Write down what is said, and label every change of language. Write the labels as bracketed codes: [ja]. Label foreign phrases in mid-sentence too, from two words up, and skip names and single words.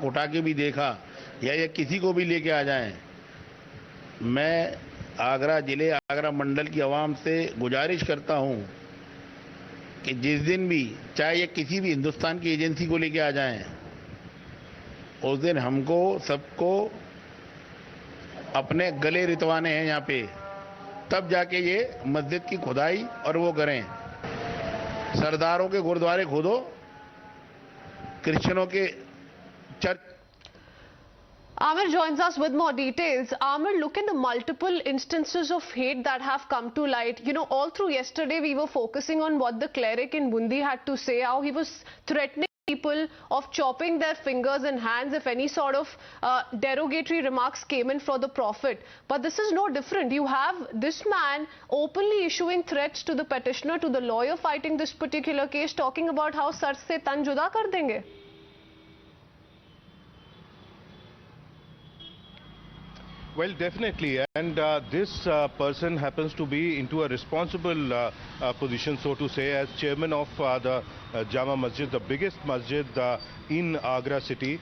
[hi] उठा के भी देखा या ये किसी को भी लेके आ जाएं, मैं आगरा जिले आगरा मंडल की आवाम से गुजारिश करता हूं कि जिस दिन भी चाहे ये किसी भी हिंदुस्तान की एजेंसी को लेके आ जाएं, उस दिन हमको सबको अपने गले रितवाने हैं यहाँ पे, तब जाके ये मस्जिद की खुदाई और वो करें। सरदारों के गुरुद्वारे खोदो, क्रिश्चियनों के चर्च। [en] Amir joins us with more details. Amir, look at the multiple instances of hate that have come to light. You know, all through yesterday we were focusing on what the cleric in Bundi had to say, how he was threatening people people of chopping their fingers and hands if any sort of derogatory remarks came in for the Prophet. But this is no different. You have this man openly issuing threats to the petitioner, to the lawyer fighting this particular case, talking about how [hi] सर से तन जुदा कर देंगे. [en] Well, definitely, and this person happens to be into a responsible position, so to say, as chairman of the Jama Masjid, the biggest masjid in Agra city.